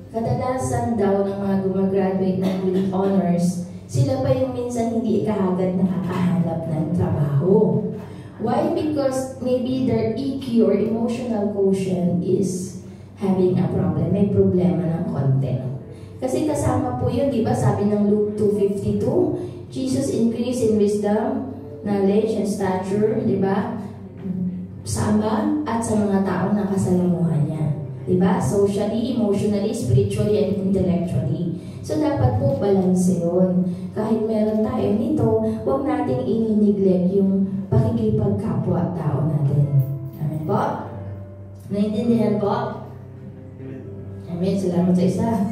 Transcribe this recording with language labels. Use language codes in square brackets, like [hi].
[tl] Kadalasan daw ng mga gumagraduate ng with honors, sila pa yung minsan hindi kaagad nakakahanap ng trabaho. [en] Why? Because maybe their EQ or emotional quotient is having a problem. [tl] May problema ng konti. Kasi kasama po yun, di ba? [en] Sabi ng Luke 2:52, Jesus increased in wisdom, knowledge, and stature, di ba? [tl] Sama at sa mga taong nakasalamuhan niya. Di ba? [en] Socially, emotionally, spiritually, and intellectually. [tl] So, dapat po balance yun. Kahit meron tayo nito, huwag nating ini-neglect yung pakikipagkapwa-tao natin. Amen po? Naintindihan po? Amen. Salamat sa isa.